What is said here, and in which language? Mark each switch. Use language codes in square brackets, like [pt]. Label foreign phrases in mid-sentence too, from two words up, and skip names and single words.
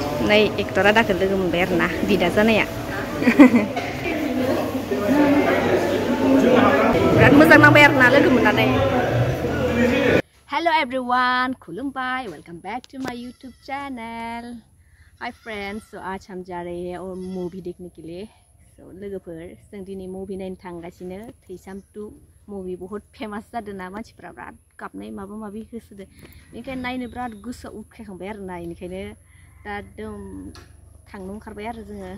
[brx] नै एक्टरा दाखो लोगो मोनबाय आरो ना बिदा जानाया बिराद मोजां नांबाय आरो ना लोगो मोननानै। [en] hello everyone, खुलुमबाय, welcome back to my YouTube channel. [hi] हाय फ्रेंड्स, तो आज हम जा रहे हैं और मूवी देखने के लिए। [brx] सो लोगोफोर जों दिनै मूवी नायनो थांगासिनो। थैसाम 2 मूवी बहुत फेमास जादों ना, मानसिफ्रा बिराद गाबनाय माबा माबि होसोदो, बेनिखायनो नायनो बिराद गोसोआव उखैखांबाय आरो ना। बेनिखायनो दा एकदम थांनो ओंखारबाय आरो जोङो।